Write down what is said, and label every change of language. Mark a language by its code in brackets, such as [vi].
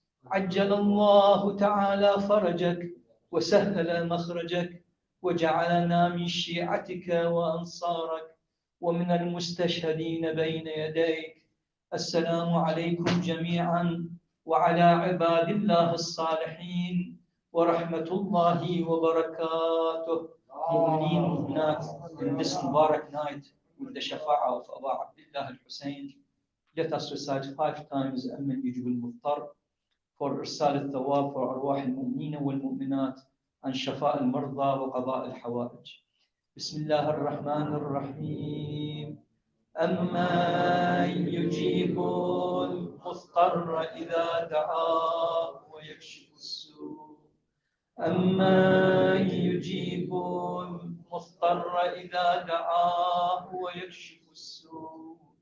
[ar] عجل الله تعالى فرجك وسهل مخرجك وجعلنا من شيعتك وأنصارك ومن المستشهدين بين يديك. السلام عليكم جميعا وعلى عباد الله الصالحين ورحمة الله وبركاته. مؤمنين ومؤمنات, [en] in this Mubarak night with the Shafa'a of Abu Abdullah al-Hussein, let us recite 5 times [ar] أمن يجب المضطر [en] for [ar] إرسال الثواب [en] for [ar] أرواح المؤمنين والمؤمنات عن شفاء المرضى وقضاء الحوائج. بسم الله الرحمن الرحيم. أمن يجيب المضطر إذا دعاه ويكشف السوء. أمن يجيب المضطر إذا دعاه ويكشف السوء.